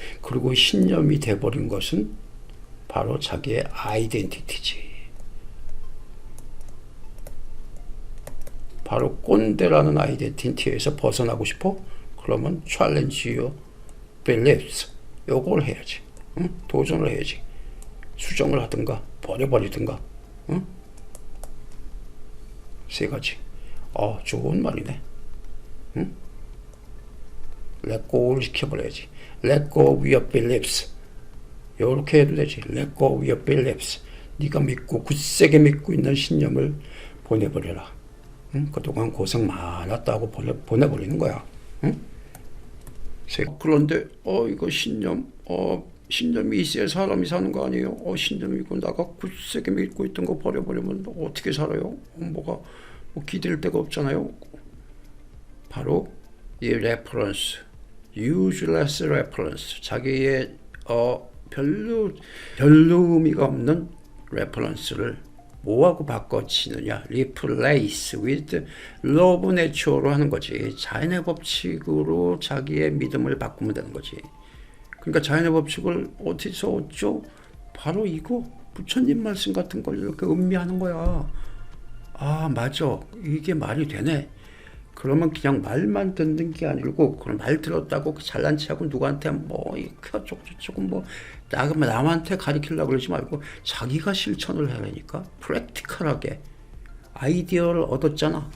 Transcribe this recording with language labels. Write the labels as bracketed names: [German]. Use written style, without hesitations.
[Korean] 그리고 신념이 돼버린 것은 바로 자기의 아이덴티티지. 바로 꼰대라는 아이덴티티에서 벗어나고 싶어? 그러면 [English] challenge your beliefs. [Korean] 요걸 해야지. 응? 도전을 해야지. 수정을 하든가 버려버리든가. 응? 세 가지. 좋은 말이네. 응? let go를 시켜버려야지. [English] let go of your beliefs. [Korean] 요렇게 해도 되지. [English] let go of your beliefs. [Korean] 네가 굳세게 믿고 있는 신념을 보내버려라. 응? 그동안 고생 많았다고 보내버리는 거야. 응? 그런데 이거 신념이 있어야 사람이 사는 거 아니에요? 신념이 있고 나가 굳세게 믿고 있던 거 버려버리면 어떻게 살아요? 뭐가 기댈 데가 없잖아요. 바로 이 레퍼런스, [English] useless reference, [Korean] 자기의 별로 의미가 없는 레퍼런스를 뭐하고 바꿔치느냐? [English] replace with law of nature로 [Korean] 하는 거지. 자연의 법칙으로 자기의 믿음을 바꾸면 되는 거지. 그러니까 자연의 법칙을 어디서 얻죠? 바로 이거 부처님 말씀 같은 걸 이렇게 음미하는 거야. 맞아. 이게 말이 되네. 그러면 그냥 말만 듣는 게 아니고 그런 말 들었다고 잘난 체하고 누구한테 어쩌고 남한테 가르치려고 그러지 말고 자기가 실천을 하려니까 프랙티컬하게 아이디어를 얻었잖아.